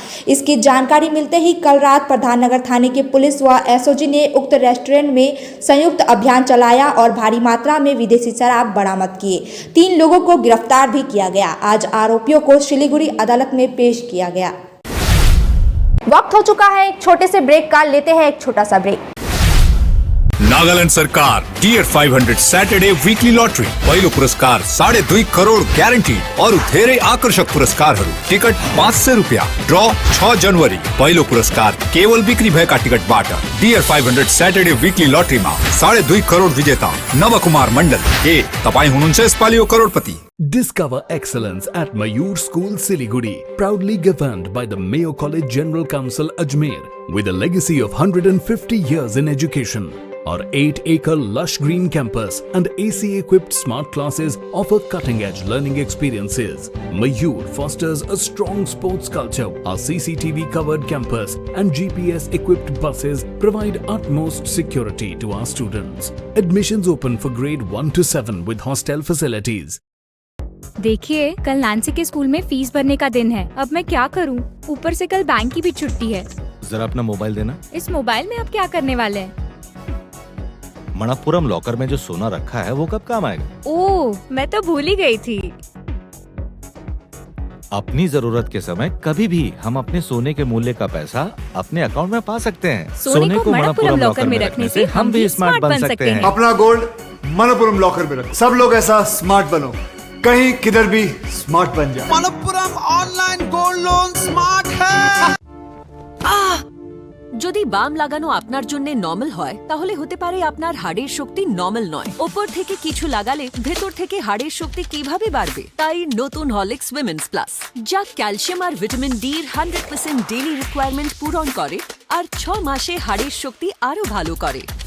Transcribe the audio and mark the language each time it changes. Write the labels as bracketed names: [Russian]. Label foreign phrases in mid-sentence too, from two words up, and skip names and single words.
[Hindi] इसकी जानकारी मिलते ही कल रात प्रधाननगर थाने की पुलिस व एसओजी ने उक्त रेस्टोरेंट में संयुक्त अभियान चलाया और भारी मात्रा में विदेशी शराब बरामद किए। 3 लोगों को गिरफ्तार भी किया गया। आज आरोपियों को सिलीगुड़ी अदालत में पेश किया गया। वक्त हो चुका है एक छोटे से ब्रेक का, लेते हैं एक छोटा सा ब्रेक। [Nepali] नागालैंड सरकार टियर 500 [English] Saturday weekly [Nepali] लॉटरी पहिलो पुरस्कार 2.5 करोड़ ग्यारेंटी और धेरै आकर्षक पुरस्कारहरू। टिकट 500 रुपैयाँ। ड्र 6 जनवरी। पहिलो पुरस्कार केवल बिक्री भएका टिकटबाट। टियर 500 [English] Saturday weekly [Nepali] लॉटरीमा 2.5 करोड़ विजेता नवकुमार मण्डल। के तपाईँ हुनुहुन्छ यसपालिको करोडपति? [English] Discover excellence at Mayur School Siliguri, proudly governed by the Mayo College General Council Ajmer, with a legacy of 150 years in education. Our 8-acre lush green campus and AC-equipped smart classes offer cutting-edge learning experiences. Mayur fosters a strong sports culture. Our CCTV-covered campus and GPS-equipped buses provide utmost security to our students. Admissions open for grade 1 to 7 with hostel facilities. [Hindi] देखिए, कल नैन्सी के स्कूल में फीस भरने का दिन है। अब मैं क्या करूं? ऊपर से कल बैंक की भी छुट्टी है। जरा अपना मोबाइल देना। इस मोबाइल में आप क्या करने वाले हैं? मणप्पुरम लॉकर में जो सोना रखा है वो कब काम आएगा? ओह, मैं तो भूल ही गई थी। अपनी जरूरत के समय कभी भी हम अपने सोने के मूल्य का पैसा अपने अकाउंट में पा सकते हैं। सोने को मणप्पुरम लॉकर में रखने से हम भी स्मार्ट बन सकते हैं। अपना गोल्ड मणप्पुरम लॉकर में रख। सब लोग ऐसा स्मार्ट बनो, कहीं किधर भी स्मार्ट बन जाए। मणप्पुरम [English] online gold loan [Hindi] स्मार्ट है। [Bangla] যদি বাম লাগানো আপনার জন্য নরমাল হয় তাহলে হতে পারে আপনার হাড়ের শক্তি নরমাল নয়। উপর থেকে কিছু লাগালে ভেতর থেকে হাড়ের শক্তি কিভাবে বাড়বে? তাই নতুন হরলিক্স উইমেন্স প্লাস, যা ক্যালসিয়াম আর ভিটামিন ডি এর 100% [English] daily requirement [Bangla] পূরণ করে আর 6 মাসে হাড়ের শক্তি আরো ভালো করে।